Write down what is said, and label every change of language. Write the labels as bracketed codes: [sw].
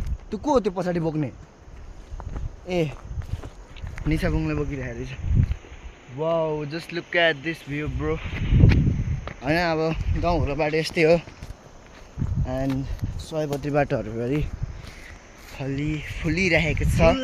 [ne] त्यो को हो त्यो पछाडि बोक्ने? ए, निसा बुङले बोकिरहेको रहेछ। [en] Wow, just look at this view bro. [ne] होइन अब गाउँघरको बाटो यस्तै हो। एन्ड सयपत्री बाटोहरूभरि फुलिरहेको छ।